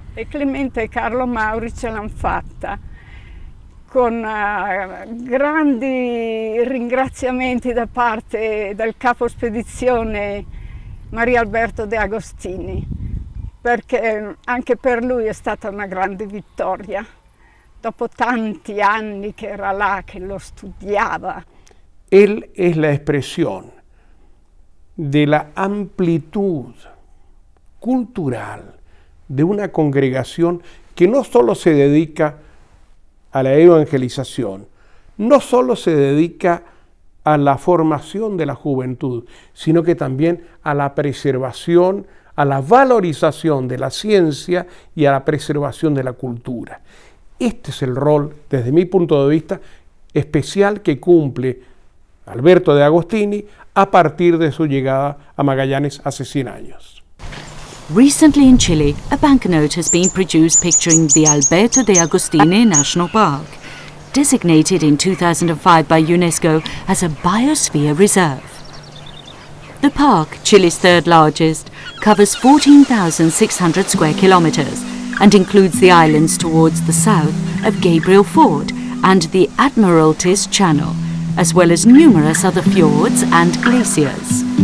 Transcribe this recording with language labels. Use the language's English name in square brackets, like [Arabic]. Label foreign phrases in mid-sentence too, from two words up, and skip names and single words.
[Italian] E Clemente e Carlo Mauri ce l'hanno fatta, con grandi ringraziamenti da parte del capo spedizione Maria Alberto De Agostini, perché anche per lui è stata una grande vittoria, dopo tanti anni che era là, che lo studiaba. [Spanish] Él es la expresión de la amplitud cultural de una congregación que no solo se dedica a la evangelización, no solo se dedica a la formación de la juventud, sino que también a la preservación, a la valorización de la ciencia y a la preservación de la cultura. Este es el rol, desde mi punto de vista, especial que cumple Alberto de Agostini a partir de su llegada a Magallanes hace 100 años. [English] Recently in Chile, a banknote has been produced picturing the Alberto de Agostini National Park, designated in 2005 by UNESCO as a biosphere reserve. The park, Chile's third largest, covers 14,600 square kilometers and includes the islands towards the south of Gabriel Ford and the Admiralty's Channel, as well as numerous other fjords and glaciers.